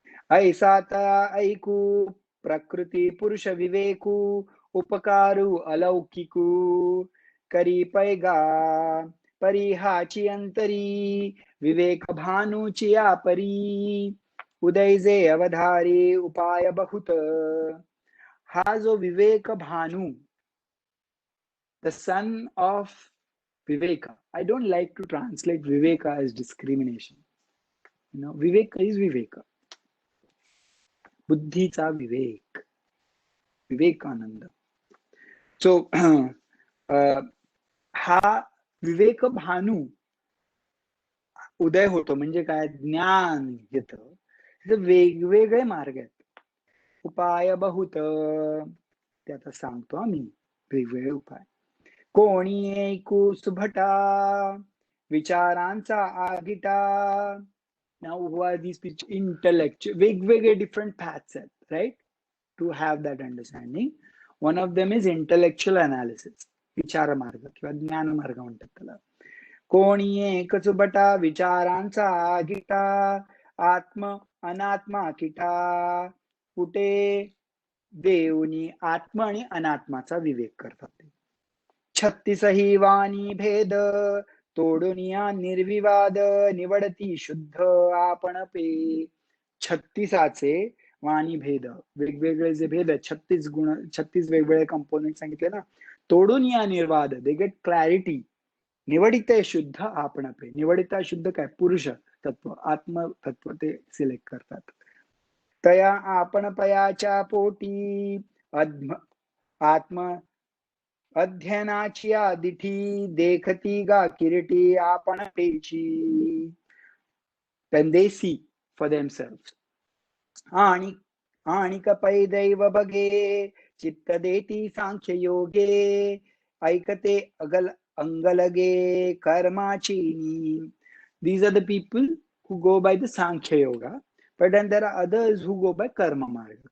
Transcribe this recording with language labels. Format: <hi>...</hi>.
<mr>ऐसा ऐकू प्रकृती पुरुष विवेकू उपकारू अलौकिकू करी पैगा परिहाची अंतरी विवेक भानुची परी उदय जे अवधारी उपाय बहुत. हा जो विवेक Bhanu</mr> <en>the son of</en> <mr>Viveka.</mr> <en>I don't like to translate Viveka as discrimination. Viveka is Viveka.</en> <mr>बुद्धीचा विवेक, विवेकानंद. सो हा विवेक भानू उदय होतो म्हणजे काय? ज्ञान येतं. वेगवेगळे मार्ग आहेत. उपाय बहुत ते आता सांगतो आम्ही वेगवेगळे उपाय. कोणी ऐकू सुभटा विचारांचा आगिटा.</mr> <en>Now who are these people? Intellectual,</en> <mr>वेगवेगळे</mr> <en>different paths</en> <mr>आहेत,</mr> <en>right, to have that understanding. One of them is intellectual analysis,</en> <mr>विचार मार्ग किंवा ज्ञान मार्ग म्हणतात त्याला. कोणी एकच बटा विचारांचा आगिटा आत्म अनात्मा किटा कुठे देऊनी आत्मा आणि अनात्माचा विवेक करतात. 36 वाणी भेद तोडून या निर्विवाद निवडती शुद्ध आपण पे. 36 वाणी भेद, वेगवेगळे जे भेद आहेत, 36 गुण, 36 वेगवेगळे कंपोनेंट सांगितले ना, तोडून या निर्वाद,</mr> <en>They get clarity.</en> <mr>निवडिते शुद्ध आपण पे. निवडिता शुद्ध काय? पुरुष तत्व, आत्म तत्व ते सिलेक्ट करतात. तया आपण पयाच्या पोटी आत्म अध्ययनाची दिठी देखती गा किरीटी आपण पेची.</mr> <en>then they see for themselves.</en> <mr>आणि कपै दैव बगे चित्त देती सांख्य योगे ऐकते अंगलगे कर्माची.</mr> <en>These are the people who go by the Sankhya Yoga, but then there are others who go by Karma Marga.</en>